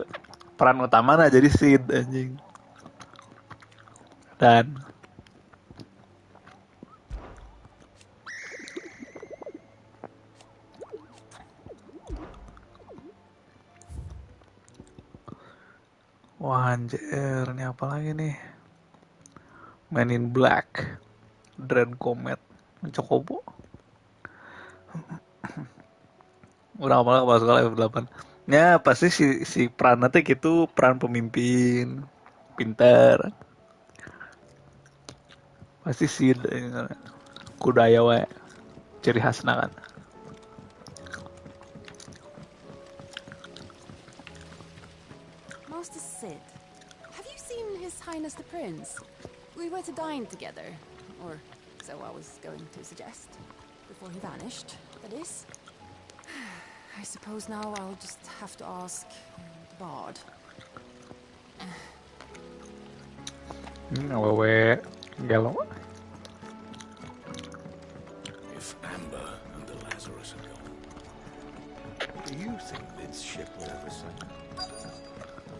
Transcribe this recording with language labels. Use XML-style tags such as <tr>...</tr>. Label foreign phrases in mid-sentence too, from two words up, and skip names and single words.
<id>Peran utama nah jadi Sid anjing. Dan wah anjir, ini apa lagi nih? Man in Black, Dread Comet, Mencokobo. Udah malah masuk ke level 8. Ya pasti si peran nanti gitu, peran pemimpin, pinter.</id> <su>Pasti si kudaya we, ciri khasna kan.</su> <en>Master Sid, have you seen His Highness the Prince? We were to dine together, or so I was going to suggest, before he vanished, that is. I suppose now I'll just have to ask the Bard.</en> <su>Awewe gelo.</su> <en>If Amber and the Lazarus are gone, do you think Lid's ship will ever sail?</en>